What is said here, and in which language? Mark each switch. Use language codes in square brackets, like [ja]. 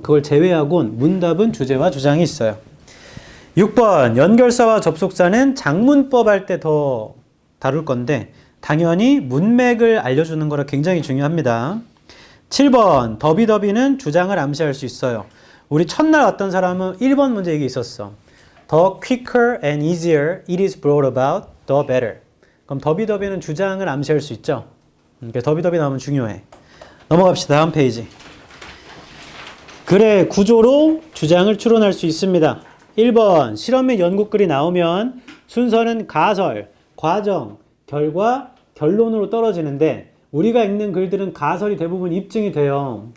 [ko] 그걸 제외하곤 문답은 주제와 주장이 있어요. 6번, 연결사와 접속사는 장문법 할 때 더 다룰 건데 당연히 문맥을 알려주는 거라 굉장히 중요합니다. 7번, 더비더비는 주장을 암시할 수 있어요. 우리 첫날 왔던 사람은 1번 문제 이게 있었어. [en] The quicker and easier it is brought about, the better. [ko] 그럼 더비더비는 주장을 암시할 수 있죠. 그러니까 더비더비 나오면 중요해. 넘어갑시다. 다음 페이지. 글의 구조로 주장을 추론할 수 있습니다. 1번 실험 및 연구글이 나오면 순서는 가설, 과정, 결과, 결론으로 떨어지는데 우리가 읽는 글들은 가설이 대부분 입증이 돼요.